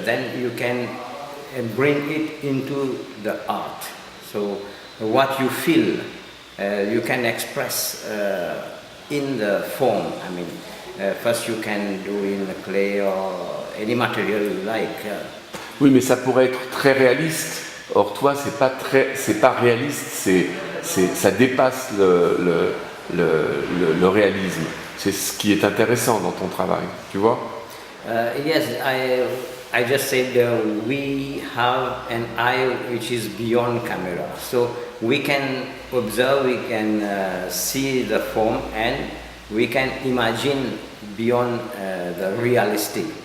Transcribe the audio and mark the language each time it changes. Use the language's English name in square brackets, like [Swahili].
[English] Then you can bring it into the art. So what you feel, you can express in the form. I mean, first you can do in clay or any material you like. [French] Oui, mais ça pourrait être très réaliste. Or, toi, c'est pas réaliste. Ça dépasse le réalisme. C'est ce qui est intéressant dans ton travail, tu vois? [English] Yes, I just said we have an eye which is beyond camera. So we can observe, we can see the form, and we can imagine beyond the realistic.